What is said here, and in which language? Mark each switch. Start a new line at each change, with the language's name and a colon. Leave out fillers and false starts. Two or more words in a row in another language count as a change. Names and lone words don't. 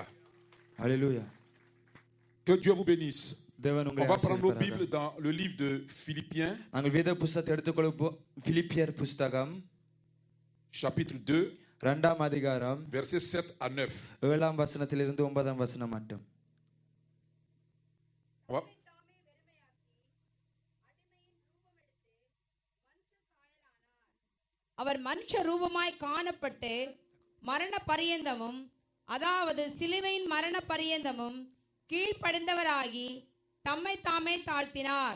French: Alléluia. Que Dieu vous bénisse. On va prendre nos Bibles dans le livre de Philippiens.
Tamil: நாங்கள் வேத புத்தகத்தை எடுத்துக்கொள்வோம். பிலிப்பியர் புத்தகம்
French: chapitre 2
Tamil: இரண்டாம் அதிகாரம்
French: versets 7 à 9.
Tamil: 7ஆம் வசனத்திலிருந்து 9ஆம் வசனம் மட்டும். அவர் மனுஷ ரூபமாய் காணப்பட்டு மரண பரியந்தமும், அதாவது சிலுவையின் மரண பரியந்தமும் கீழ்ப்படிந்தவராகி தம்மை தாமே தாழ்த்தினார்.